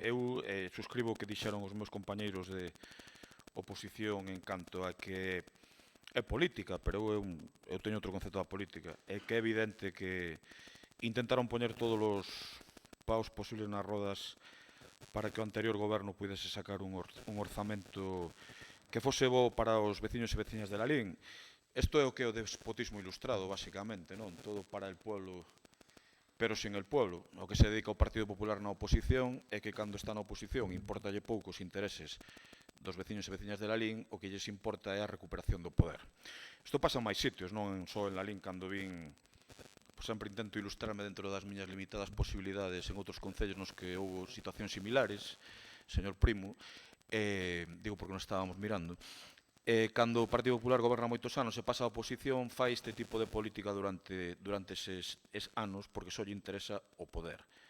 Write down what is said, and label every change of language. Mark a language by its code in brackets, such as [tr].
[gl] Eu suscribo o que dixeron os meus compañeiros de oposición en canto a que é política, pero eu teño outro concepto da política. É que é evidente que intentaron poñer todos os paus posibles nas rodas para que o anterior goberno pudese sacar un orzamento que fose bo para os veciños e veciñas de Lalín. Isto é o que é o despotismo ilustrado, basicamente, non? [es] Todo para el pueblo, pero sin el pueblo. [gl] O que se dedica o Partido Popular na oposición é que cando está na oposición importalle pouco os intereses dos veciños e veciñas de Lalín, o que lles importa é a recuperación do poder. Isto pasa en máis sitios, non só en Lalín, cando vin, sempre intento ilustrarme dentro das miñas limitadas posibilidades en outros concellos nos que houve situacións similares, señor Primo, digo porque non estábamos mirando, cando o Partido Popular goberna moitos anos e pasa a oposición, fai este tipo de política durante eses anos porque só lle interesa o poder.